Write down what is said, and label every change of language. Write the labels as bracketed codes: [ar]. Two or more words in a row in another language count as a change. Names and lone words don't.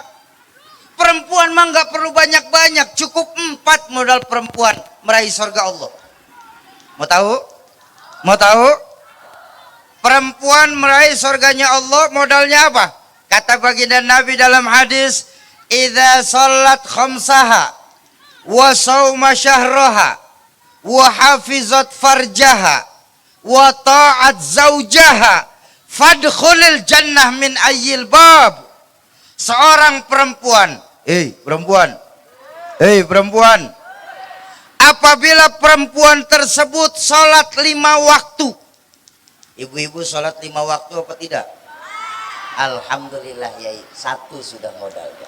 [id] Perempuan mah nggak perlu banyak-banyak, cukup 4 modal perempuan meraih surga Allah. Mau tahu? Mau tahu? Perempuan meraih surganya Allah modalnya apa? Kata baginda Nabi dalam hadis, [ar] "إذا صلت خمسها وصامت شهرها وحفظت فرجها وأطاعت زوجها فادخلي الجنة من أي باب." [id] Seorang perempuan, perempuan, apabila perempuan tersebut salat 5 waktu. Ibu-ibu salat 5 waktu apa tidak? Alhamdulillah Yai, 1 sudah modalnya.